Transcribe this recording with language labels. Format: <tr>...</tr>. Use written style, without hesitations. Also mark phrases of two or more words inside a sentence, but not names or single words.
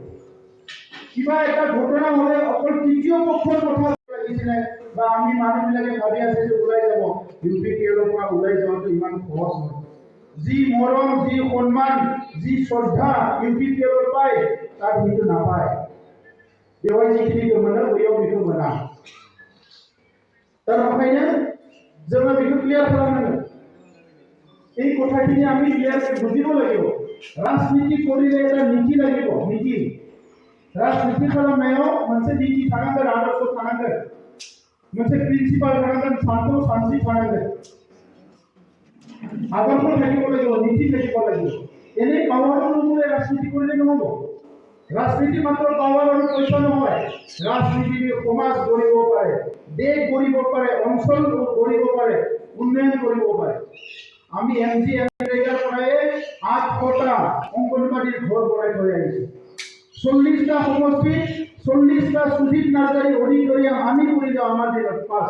<as>কিবা এটা ঘটনা হলে অকল তৃতীয় পক্ষৰ কথা লাগিছিলে বা আমি মানুহবিলাকে ভাবি আছে যে ওলাই যাব, ইউপি পিএলৰ পৰা ওলাই যোৱাটো ইমান সহজ নহয়। যি মৰম, যি সন্মান, যি শ্ৰদ্ধা ইউপি পিএলৰ পায় তাত কিন্তু নাপায়।</as> <brx>बेवहाय जिखिनिखौ मोनो बैयाव बेखौ मोना। তার ओंखायनो जोङो बेखौ क्लियार खालामनांगोन।</brx> <as>এই কথাখিনি আমি ক্লিয়াৰকৈ বুজিব লাগিব। ৰাজনীতি কৰিলে এটা নীতি লাগিব, নীতি।</as> <brx>राजनीति खालामनायाव मोनसे नीति थानांगोन, आदर्श थानांगोन, मोनसे प्रिन्सिपाल थानांगोन, सानस्रि थानांगोन,</brx> <as>আদৰ্শ থাকিব লাগিব, নীতি থাকিব লাগিব। এনেই পাৱাৰৰ মূলে ৰাজনীতি কৰিলে নহ'ব।</as> <hi>राजनीति मात्र पावर और पैसा</hi> <as>নহয়। राजनीति সমাজ গঢ়িব পাৰে, দেশ গঢ়িব পাৰে, অঞ্চল গঢ়িব পাৰে, উন্নয়ন কৰিব পাৰে। আমি এমজি এনৰেগাৰ পৰাই 800টা অংগনবাড়ীৰ ঘৰ বনাই থৈ আহিছো। 40টা সমষ্টি, 40টা সুজিত নাৰ্জাৰী অডিটৰিয়াম আমি কৰি যাওঁ আমাৰ দিনত পাছ।</as>